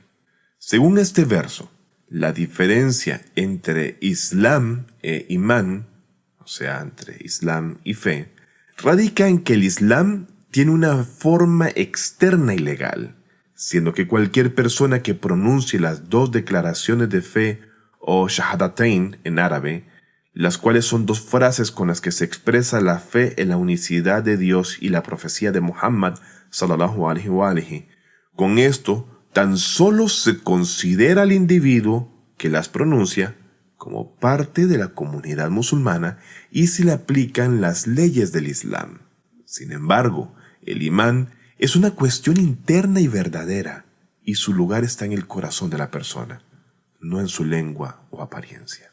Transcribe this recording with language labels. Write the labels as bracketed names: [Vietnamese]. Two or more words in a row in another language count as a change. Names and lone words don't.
[Spanish] Según este verso, la diferencia entre Islam e imán, o sea, entre Islam y fe, radica en que el Islam tiene una forma externa y legal, siendo que cualquier persona que pronuncie las dos declaraciones de fe o shahadatain en árabe, las cuales son dos frases con las que se expresa la fe en la unicidad de Dios y la profecía de Muhammad [Arabic] صلى الله عليه وآله. [Spanish] Con esto, tan solo se considera al individuo que las pronuncia como parte de la comunidad musulmana y se le aplican las leyes del Islam. Sin embargo, el imán es una cuestión interna y verdadera, y su lugar está en el corazón de la persona, no en su lengua o apariencia.